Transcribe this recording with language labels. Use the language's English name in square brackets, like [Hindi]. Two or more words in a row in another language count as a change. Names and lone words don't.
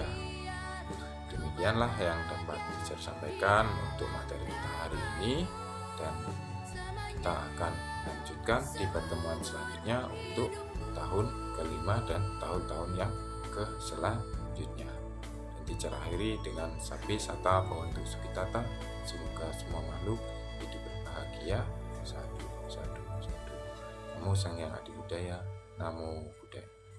[Indonesian] Demikianlah yang dapat teacher sampaikan untuk materi kita hari ini, dan kita akan lanjutkan di pertemuan selanjutnya untuk tahun kelima dan tahun-tahun yang selanjutnya. Dan teacher akhiri dengan [Pali] Sapi Sata Bhawantu Sukhitata. [Indonesian] Semoga semua makhluk hidup berbahagia. [Pali] Sadu, sadu, sadu. Namo Sang Hyang Adi Budaya. Namo Buddhaya.